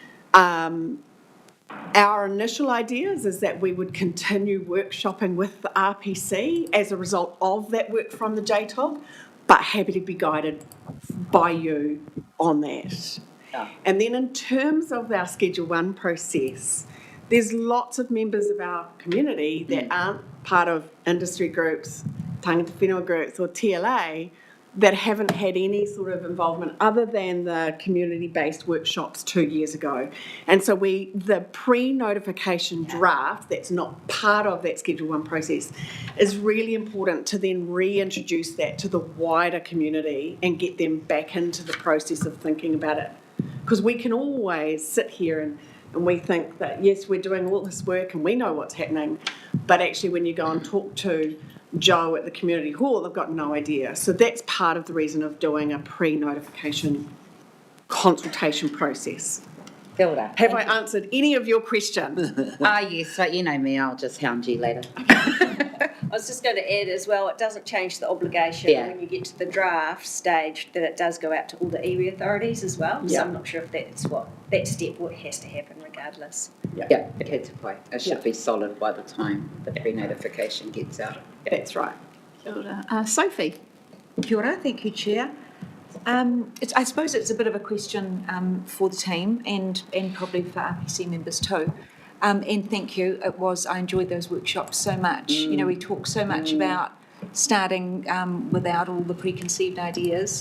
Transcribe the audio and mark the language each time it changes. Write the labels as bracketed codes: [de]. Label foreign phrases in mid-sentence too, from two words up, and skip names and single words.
[en] Our initial ideas is that we would continue workshopping with the RPC as a result of that work from the JTOG, but happy to be guided by you on that. Yeah. And then in terms of our Schedule 1 process, there's lots of members of our community that aren't part of industry groups, [mi] tangata whenua [en] groups or TLA, that haven't had any sort of involvement other than the community-based workshops 2 years ago. And so the pre-notification draft that's not part of that Schedule 1 process is really important to then reintroduce that to the wider community and get them back into the process of thinking about it. Because we can always sit here and we think that, yes, we're doing all this work and we know what's happening, but actually when you go and talk to Joe at the community hall, they've got no idea. So that's part of the reason of doing a pre-notification consultation process. [mi] Kia ora. [en] Have I answered any of your questions? Yes, but you know me, I'll just hound you later. I was just going to add as well, it doesn't change the obligation when you get to the draft stage that it does go out to all the iwi authorities as well. So I'm not sure if that's that step has to happen regardless. Yeah, it had to play. It should be solid by the time the pre-notification gets out. That's right. [mi] Kia ora. Sophie. Kia ora, [en] thank you, Chair. I suppose it's a bit of a question for the team and probably for RPC members too. And thank you. I enjoyed those workshops so much. You know, we talk so much about starting without all the preconceived ideas.